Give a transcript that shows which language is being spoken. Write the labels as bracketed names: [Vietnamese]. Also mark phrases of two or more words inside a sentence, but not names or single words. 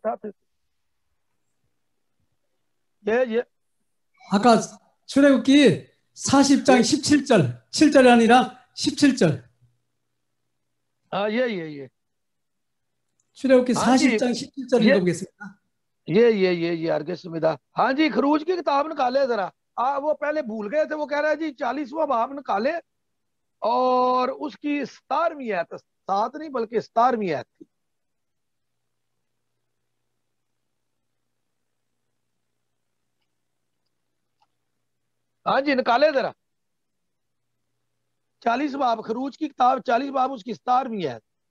[Korean] 예. 아까 출애굽기 40장 17절, 7절이 아니라 17절. 예. 출애굽기 40장 17절 읽어보겠습니다. ये 알겠습니다. [Urdu] ہاں جی، خروج کی کتاب نکالے ذرا۔ وہ پہلے بھول گئے تھے، وہ کہہ رہا ہے جی 40واں باب نکالے اور اس کی 17ویں آیت، 7 نہیں بلکہ 17ویں آیت تھی. ہاں جی، نکالے ذرا 40 باب، خروج کی کتاب 40 باب اس کی 17ویں آیت.